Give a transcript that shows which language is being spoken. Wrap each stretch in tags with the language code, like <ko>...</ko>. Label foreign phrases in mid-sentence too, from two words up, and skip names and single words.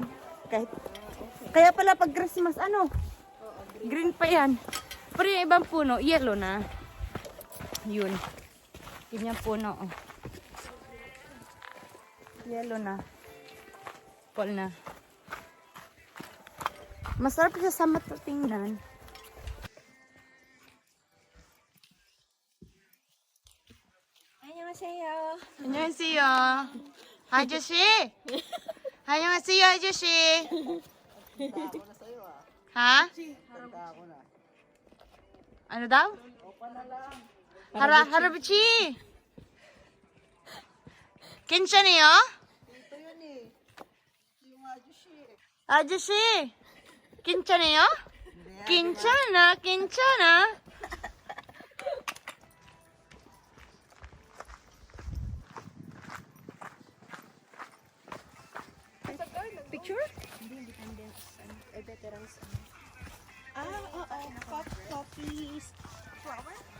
<tl>Kaya pala pag Christmas, green pa yan. Pero yung ibang puno, yellow na. Yun. Yun yung puno. Oh. Yellow na. Fall na. Masarap siya sa mata tingnan.</tl> <ko>안녕하세요. 안녕하세요. 아저씨. 안녕하세요, 아저씨.</ko> <tl>Ha? Ano daw?</tl> <ko>할아버지. 괜찮아요? 아저씨. 괜찮아요? 괜찮아. Picture? Coffees. Flower?</ko>